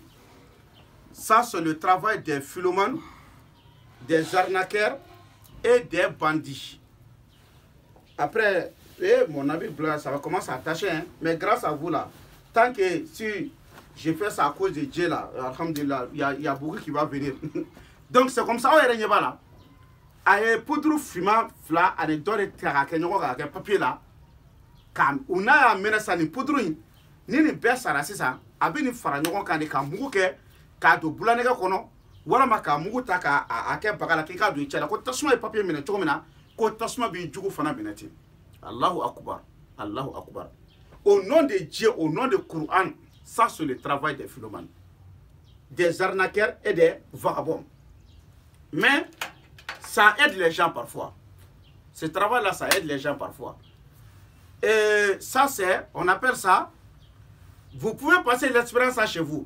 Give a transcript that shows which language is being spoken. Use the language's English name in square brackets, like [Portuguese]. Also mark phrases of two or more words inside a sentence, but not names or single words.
[French] Ça, c'est le travail des Philomènes, des arnaqueurs et des bandits. Après, mon habit blanc, ça va commencer à attacher. Hein? Mais grâce à vous, là, tant que si je fais ça à cause de Dieu, là, alhamdulillah, il y a beaucoup qui va venir. Donc, c'est comme ça, on est là. [Bambara] Aye poudre fuma fla ane dore tika ke nyoko ka papier là kam una ya mena sani poudre ni besa ra sisa a bɛ nin fara ɲɔgɔn kan de ka mugu kɛ k'a don bulanɛgɛ kɔnɔ walama k'a mugu ta k'a kɛ baga la k'i k'a don i cɛ la ko tasuma ye papiye minɛ cogo min na ko tasuma b'i jugu fana minɛ ten. [Arabic] الله أكبر، الله أكبر. [French] Au nom de Dieu, au nom du Coran, ça c'est le travail des philomanes, des arnaqueurs et des vagabonds. Mais ça aide les gens parfois. Ce travail-là, ça aide les gens parfois. Et ça, c'est, on appelle ça, vous pouvez passer l'expérience ça chez vous.